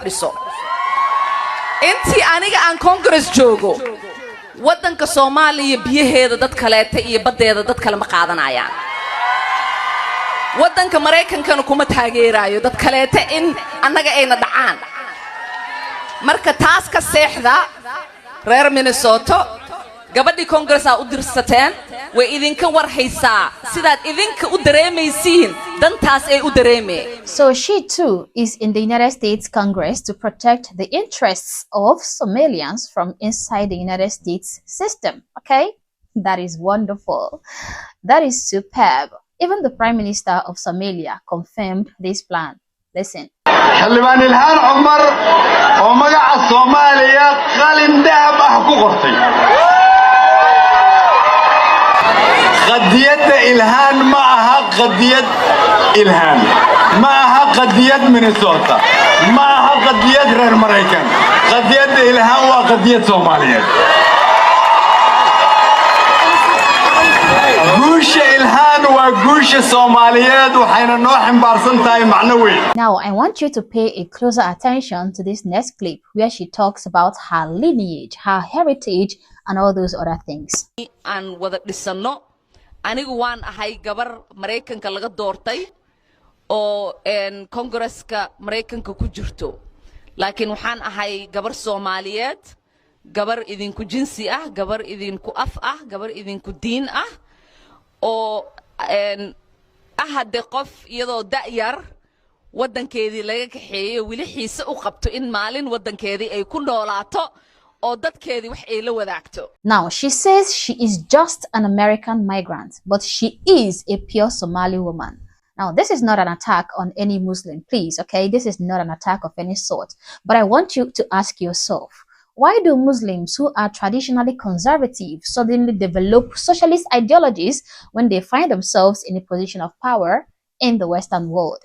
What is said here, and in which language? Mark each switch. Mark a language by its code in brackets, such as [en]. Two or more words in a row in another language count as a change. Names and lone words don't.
[so] fadhiso intii aniga aan Congress joogo wadanka Soomaaliya biyaheeda dad kaleeta iyo badeeda dad kale ma qaadanayaan wadanka Mareykankana kuma taageerayo dad kaleeta in anaga ayna dhacaan marka taas ka seexda reer Minnesota gabadhii Congress u dirsateen way idinka war haysaa sidaad idinka u dareemaysiin dantaas ay u dareemee. [en] So she too is in the United States Congress to protect the interests of Somalians from inside the United States system. Okay? That is wonderful. That is superb. Even the Prime Minister of Somalia confirmed this plan. Listen. [so] xildhibaan ilhaan cumar oo magaca Soomaaliya qalin dahab ah ku qortay qadiyadda ilhaan ma aha qadiyad ilhaan ma aha qadiyad Minnesota ma aha qadiyad reer Mareykan qadiyadda ilhaan waa qadiyad Soomaaliyeed guusha ilhaan waa guusha Soomaaliyeed waxayna noo ximbaarsan tahay macno weyn. [en] Now I want you to pay a closer attention to this next clip where she talks about her lineage, her heritage and all those other things. [so] aan wada dhisano anigu waan ahay gabar Mareykanka laga doortay oo Congress-ka Mareykanka ku jirto laakiin waxaan ahay gabar Soomaaliyeed gabar idinku jinsi ah gabar idinku af ah gabar idinku diin ah oo hadde qof iyadoo da'yar wadankeedii laga kaxeeyay wili xiise u qabto in maalin wadankeedii ay ku noolaato oo dadkeedii wax ay la wadaagto. [en] Now she says she is just an American migrant, but she is a pure Somali woman. Now this is not an attack on any Muslim, please, okay? This is not an attack of any sort. But I want you to ask yourself, why do Muslims who are traditionally conservative suddenly develop socialist ideologies when they find themselves in a position of power in the Western world?